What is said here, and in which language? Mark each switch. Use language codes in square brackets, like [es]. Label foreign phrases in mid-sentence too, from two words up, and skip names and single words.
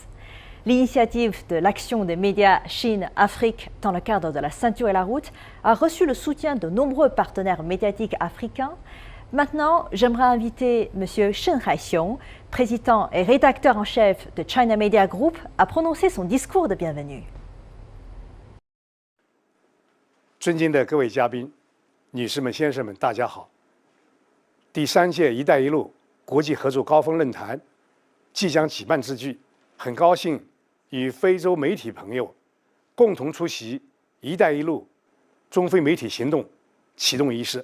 [fr] L'initiative de l'Action des médias Chine-Afrique dans le cadre de La ceinture et la route a reçu le soutien de nombreux partenaires médiatiques africains. Maintenant, j'aimerais inviter M. Shen Haixiong, président et rédacteur en chef de China Media Group, à prononcer son discours de bienvenue. [zh] 尊敬的各位嘉宾、女士们、先生们，大家好！第3届“一带一路”国际合作高峰论坛即将举办之际，很高兴与非洲媒体朋友共同出席“一带一路”中非媒体行动启动仪式。